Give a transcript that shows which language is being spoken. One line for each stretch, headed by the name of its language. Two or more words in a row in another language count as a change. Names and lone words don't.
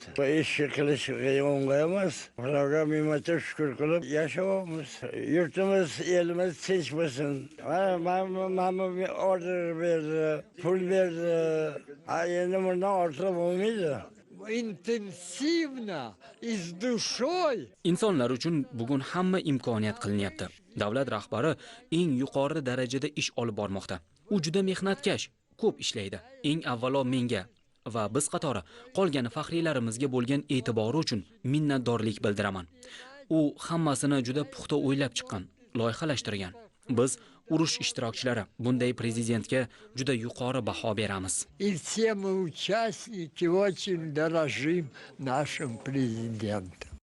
Uzbek: Bu ishni qilish o'ng'ay emas. Xudoga ming-marta shukr qilib yashayapmiz. Yurtimiz, elimiz tinch bo'lsin. Mana order berdi, pul berdi. Endi bundan ortiq bo'lmaydi.
Russian: Intensivno, из душой.
Uzbek: Insonlar uchun bugun hamma imkoniyat qilinyapti. Davlat rahbari eng yuqori darajada ish olib bormoqda. U juda mehnatkash, ko'p ishlaydi. Eng avvalo menga va biz qatori qolgan faxriylarimizga bo'lgan e'tibori uchun minnatdorlik bildiraman. U hammasini juda puxta o'ylab chiqqan, loyihalashtirgan. Biz urush ishtirokchilari bunday prezidentga juda yuqori baho beramiz.
Russian: И все мы участники очень дорожим нашим президентом.